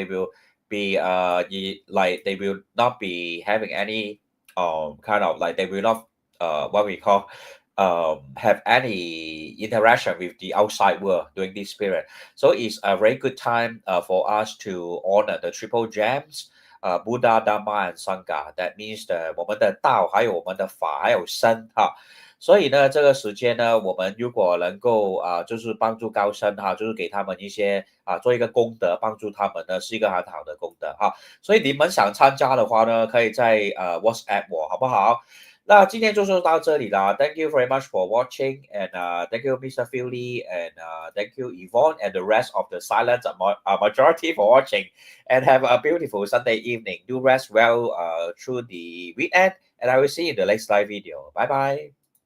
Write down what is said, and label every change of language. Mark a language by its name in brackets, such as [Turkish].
[English] They will be they will not be having any kind of like they will not what we call have any interaction with the outside world during this period. So it's a very good time for us to honor the triple gems, Buddha, Dharma, and Sangha. That means [Chinese] 我们的道，还有我们的法，还有身哈。所以呢，这个时间呢，我们如果能够就是帮助高僧哈，就是给他们一些做一个功德，帮助他们呢，是一个很好的功德哈。所以你们想参加的话呢，可以在WhatsApp 我，好不好？那今天就说到这里啦。 [English] Thank you very much for watching, and thank you, Mr. Philly, and thank you, Yvonne, and the rest of the silent majority for watching. And have a beautiful Sunday evening. Do rest well through the weekend, and I will see you in the next live video. Bye bye.